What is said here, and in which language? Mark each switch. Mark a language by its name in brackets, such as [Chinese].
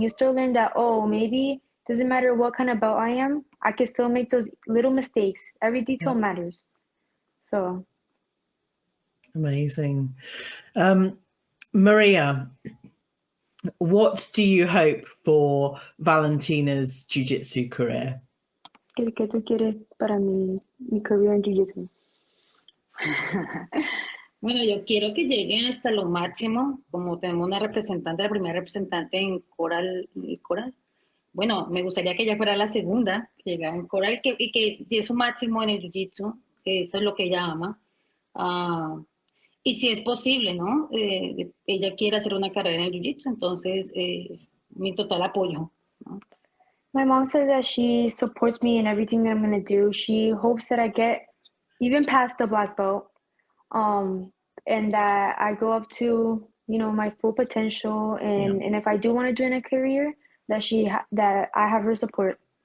[English] You still learn that, oh, maybe doesn't matter what kind of belt I am, I can still make those little mistakes. Every detail Yeah. matters. So Amazing. Maria, what do you hope for Valentina's jiu-jitsu career? [Spanish] ¿qué tú quieres para mi career en Jiu-Jitsu? Bueno, yo quiero que lleguen hasta lo máximo, como tenemos una representante, la primera representante en Coral. Bueno, me gustaría que ella fuera la segunda, que llegara en Coral y que dé su máximo en el Jiu-Jitsu, que eso es lo que ella ama. Y si es posible, ¿no? Ella quiere hacer una carrera en el Jiu-Jitsu, entonces mi total apoyo, ¿no? [English] My mom says that she supports me in everything that I'm gonna do. She hopes that I get even past the black belt, and that I go up to, you know, my full potential. Yeah. And if I do want to do in a career, that I have her support.